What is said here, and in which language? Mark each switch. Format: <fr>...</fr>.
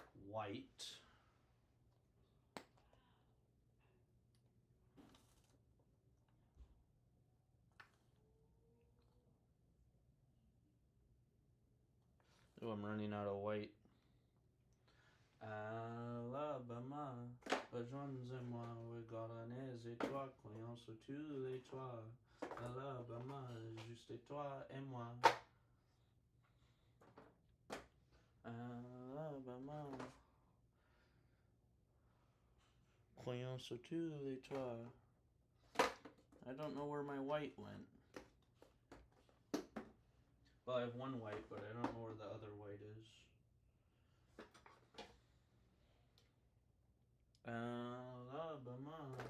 <en>White. Oh, I'm running out of white.</en> <fr>Alabama, rejoignez-moi, regardez les toits, croyons sur tous les toits. Alabama, juste toi et moi. Alabama, croyons sur tous les toits.</fr> <en>I don't know where my white went. Well, I have one white, but I don't know where the other white is. Alabama.</en>